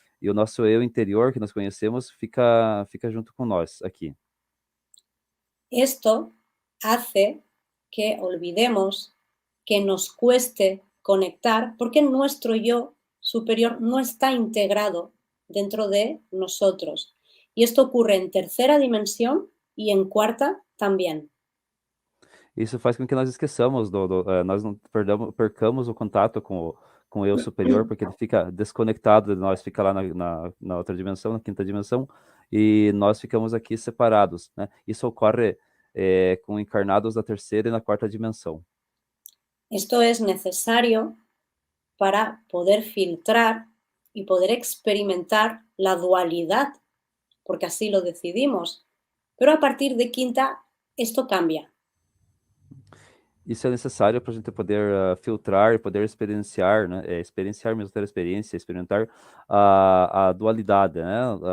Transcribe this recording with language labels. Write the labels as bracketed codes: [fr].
[pt] E o nosso eu interior, que nós conhecemos, fica junto com nós aqui. [es] Esto hace que olvidemos, que nos cueste conectar, porque nuestro yo superior no está integrado dentro de nosotros. Y esto ocurre en tercera dimensión y en cuarta también. [pt] Isso faz com que nós esqueçamos, nós não percamos o contato com o eu superior, porque ele fica desconectado de nós, fica lá na outra dimensão, na quinta dimensão, e nós ficamos aqui separados, né? Isso ocorre com encarnados da terceira e na quarta dimensão. [es] Esto es necesario para poder filtrar y poder experimentar la dualidad, porque así lo decidimos. Pero a partir de quinta, esto cambia. [pt] Isso é necessário para a gente poder filtrar e poder experienciar, né? Experienciar mesmo, ter experiência, experimentar a dualidade, né?